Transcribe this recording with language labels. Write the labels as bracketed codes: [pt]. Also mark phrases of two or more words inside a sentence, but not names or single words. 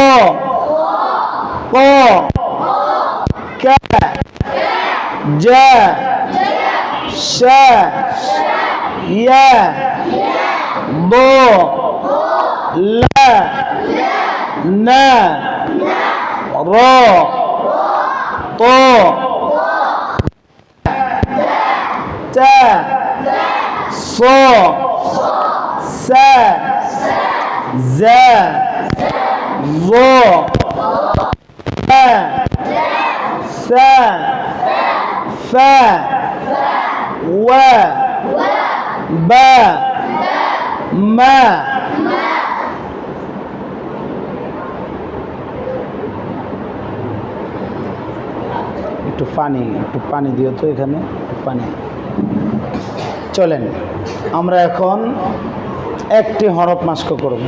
[bn] ক ক জ শ য় ব ল ন র [ar] ط ت ص س ز ظ ث ف و ب م [bn] একটু পানি দিও তো এখানে, একটু পানি। চলেন আমরা এখন একটি হরফ মাস্ক করব।